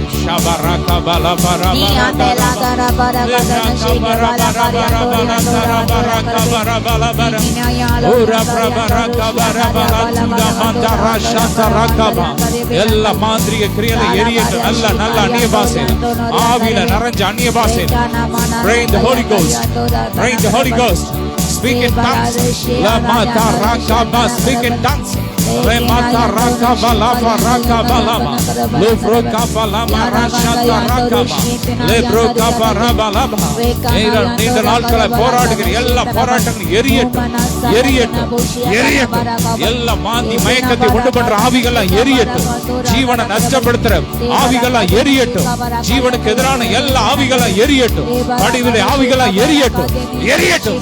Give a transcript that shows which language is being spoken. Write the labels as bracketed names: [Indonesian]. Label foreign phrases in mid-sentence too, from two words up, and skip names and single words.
[Tamil] ஷபரக பலபர எல்லா மாந்திரிக கிரியைகளை எரியட்டும். நல்ல நல்ல அந்நிய பாஷை, ஆவியில நிறைஞ்ச அந்நிய பாஷை. [English] Pray in the Holy Ghost. Pray in the Holy Ghost. Speak in tongues. La mata rakaba. Speak in tongues. Le mata rakaba lava rakaba lama. Le brokaba lama rashata rakaba. Le brokaba raba lama. [Tamil] நீங்கள் ஆட்களை போராடுகிற எல்லா போராட்டங்களும் எரியட்டும், எரியட்டும், எரியட்டும். எல்லா மாந்தி மயக்கத்தை உண்டு பண்ற ஆவிகள்லாம் எரியட்டும். ஜீவனை நஷ்டப்படுத்துற ஆவிகள்லாம் எரியட்டும். ஜீவனுக்கு எதிரான எல்லா ஆவிகள்லாம் எரியட்டும். படிவிலே ஆவிகள்லாம் எரியட்டும், எரியட்டும்.